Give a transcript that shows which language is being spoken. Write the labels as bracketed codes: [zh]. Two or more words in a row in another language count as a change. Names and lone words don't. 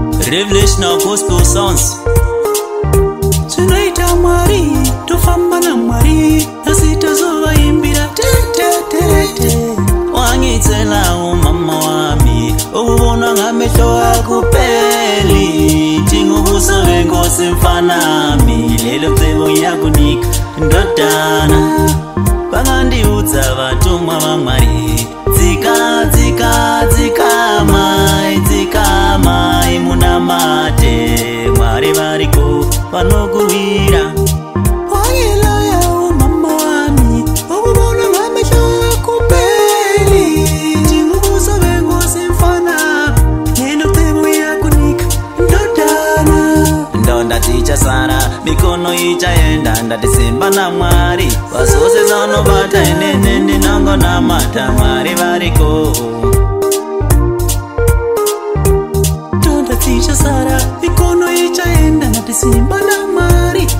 [en] Revelational Gospel Sounds. [sn] Tinoita Mwari, tofamba naMwari, asi tozovaimbira te, te, te, te. [ss] Wangitselawo mama wami, ukubonwa ngamehlo akupeli. Tingubuso wenkosi mfanami, lelo cebo ngiyakunika, ndodana. [sn] Vangandiudza vatumwa vaMwari, "Dzika, dzika, dzika, mai, dzika, mai, munamate Mwari variko vanokuwira." [ss] Wangiloya, oh mama wami, ukubonwa ngamehlo akupeli. Tingubuso wenkosi mfanami, lelo cebo ngiyakunika, ndodana. [sn] Ndonda dzichasara, mikono ichaenda, ndati simba naMwari. Vazose zanobata, inene ndinongonamata Mwari variko. Ndonda dzichasara, mikono ichaenda, ndati simba naMwari.